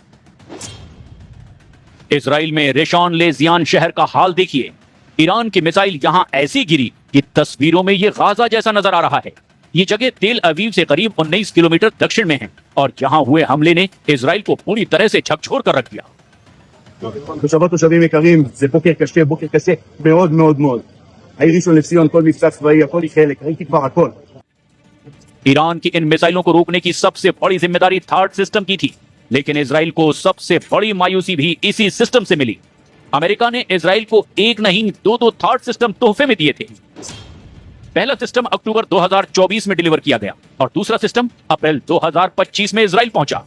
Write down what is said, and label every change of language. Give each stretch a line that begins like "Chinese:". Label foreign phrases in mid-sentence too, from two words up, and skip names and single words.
Hindi: इजराइल में रेशॉन लेजियान शहर का हाल देखिए। ईरान की मिसाइल यहां ऐसी गिरी कि तस्वीरों में यह गाजा जैसा नजर आ रहा है। ये जगह तेल अवीव से करीब 19 किलोमीटर दक्षिण में है और यहां हुए हमले ने इजराइल को पूरी तरह से झकझोर कर रख दिया।
Hebrew: תושבים יקרים, זה בוקר קשה, בוקר קשה מאוד מאוד מאוד. העיר ראשון לציון, כל מבצע צבאי, הכל היא חלק, ראיתי כבר הכל.
Hindi: ईरान की इन मिसाइलों को रोकने की सबसे बड़ी जिम्मेदारी
English: third system
Hindi: की थी, लेकिन इजराइल को सबसे बड़ी मायूसी भी इसी सिस्टम से मिली। अमेरिका ने इजराइल को एक नहीं दो
English: third system
Hindi: तोहफे में दिए थे। पहला सिस्टम अक्टूबर 2024 में डिलीवर किया गया और दूसरा सिस्टम अप्रैल 2025 में इजराइल पहुंचा।